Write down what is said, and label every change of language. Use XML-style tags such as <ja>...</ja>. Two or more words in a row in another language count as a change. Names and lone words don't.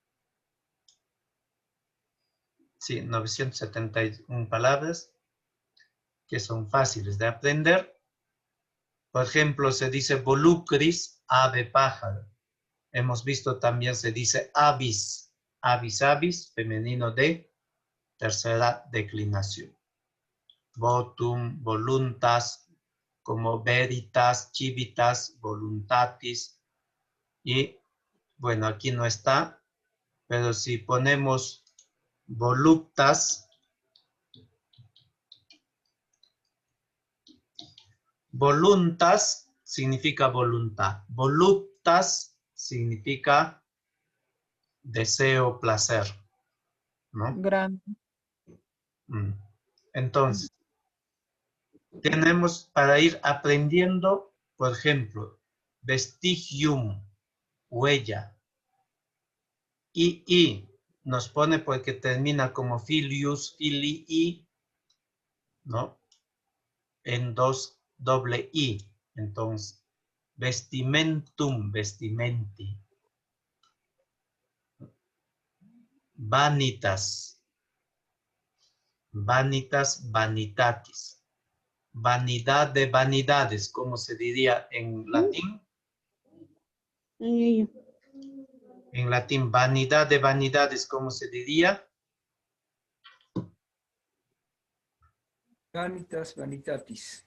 <es>Sí, 971 palabras, que son fáciles de aprender. Por ejemplo, se dice volucris, ave pájaro. Hemos visto también se dice</es> <la>avis, avis avis,</la> <es>femenino de tercera declinación.</es> <la>Votum, voluntas, como veritas, civitas, voluntatis.</la> <es>Y bueno, aquí no está, pero si ponemos</es> <la>voluptas, voluntas</la> <es>significa voluntad, voluptas significa deseo, placer, ¿no? Grande. Entonces, tenemos para ir aprendiendo, por ejemplo, vestigium, huella, y nos pone porque termina como</es> <la>filius, filii,</la> <es>¿no? En doble i. Entonces,</es> <la>vestimentum, vestimenti. Vanitas, vanitas, vanitatis.</la> <es>Vanidad de vanidades, ¿cómo se diría en latín? En latín, vanidad de vanidades, ¿cómo se diría?</es> <la>Vanitas, vanitatis.</la>